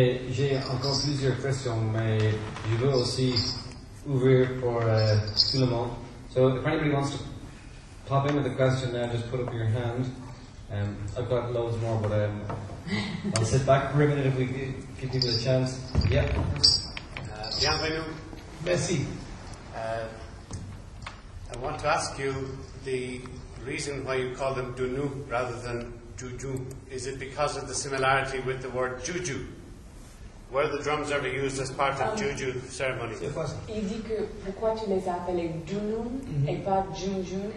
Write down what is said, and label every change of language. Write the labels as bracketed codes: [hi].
[fr] J'ai encore plusieurs questions, mais je veux aussi ouvrir pour tout le monde. [en] So if anybody wants to pop in with a question now, just put up your hand. I've got loads more, but I'll sit back for a minute if we give people a chance. Yeah. [fr] Bienvenue. Merci. [en] I want to ask you the reason why you call them dunnun rather than juju. Is it because of the similarity with the word juju? Were the drums ever used as part of juju ceremony? [fr] C'est quoi ça? Il dit que pourquoi tu les as appelés dunnun et pas junjun?